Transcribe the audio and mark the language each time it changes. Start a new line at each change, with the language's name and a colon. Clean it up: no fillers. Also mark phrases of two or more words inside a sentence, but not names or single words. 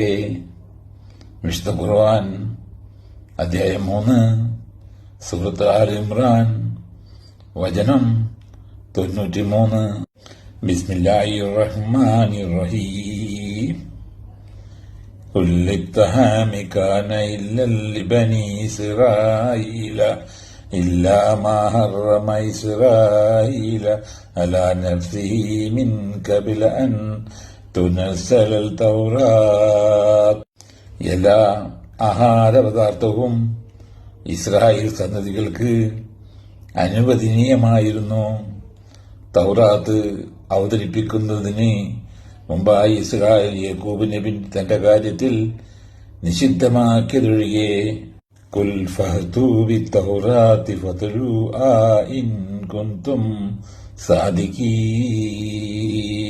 Malayalam: വിശുദ്ധ ഖുർആൻ അധ്യായം 3 സൂറത്ത് ആൽ ഇമ്രാൻ വചനം 93.
Arabic: بسم الله الرحمن الرحيم. كل الطعام كان حلا لبني إسرائيل إلا ما حرم إسرائيل على نفسه من قبل أن تنزل التوراة.
Malayalam: എല്ലാ ആഹാരപദാർത്ഥവും ഇസ്രായേൽ സന്തതികൾക്ക് അനുവദനീയമായിരുന്നു. തൗറാത്ത് അവതരിപ്പിക്കുന്നതിന് മുമ്പായി ഇസ്രായേൽ യാക്കൂബ് നബി തന്റെ കാര്യത്തിൽ നിഷിദ്ധമാക്കിയതൊഴികെ
Arabic: قل فأتوا بالتوراة فاتلوها إن كنتم صادقين.